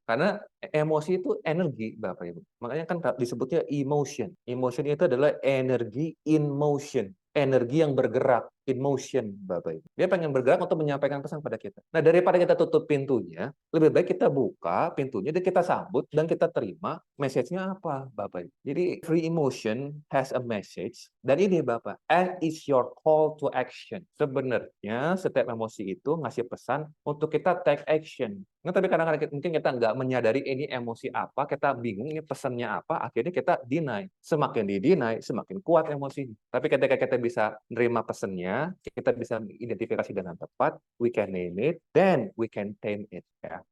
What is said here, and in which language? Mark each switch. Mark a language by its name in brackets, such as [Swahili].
[Indonesian] Karena emosi itu energi, Bapak Ibu. Makanya kan disebutnya emotion. Emotion itu adalah energi [English] in motion. [Indonesian] Energi yang bergerak, in motion, Bapak Ibu. Dia pengen bergerak untuk menyampaikan pesan pada kita. Nah, daripada kita tutup pintunya, lebih baik kita buka pintunya dan kita sambut dan kita terima message-nya apa, Bapak Ibu. Jadi, [English] free emotion has a message. [Indonesian] Dan ini, Bapak, [English] and it's your call to action. [Indonesian] Sebenarnya, setiap emosi itu ngasih pesan untuk kita [English] take action. [Indonesian] Nah, tapi kadang-kadang mungkin kita nggak menyadari ini emosi apa, kita bingung ini pesannya apa, akhirnya kita deny. Semakin di-deny, semakin kuat emosinya. Tapi ketika kita bisa nerima pesannya, kita bisa identifikasi dengan tepat, [English] we can name it, then we can tame it. [Indonesian] Ya.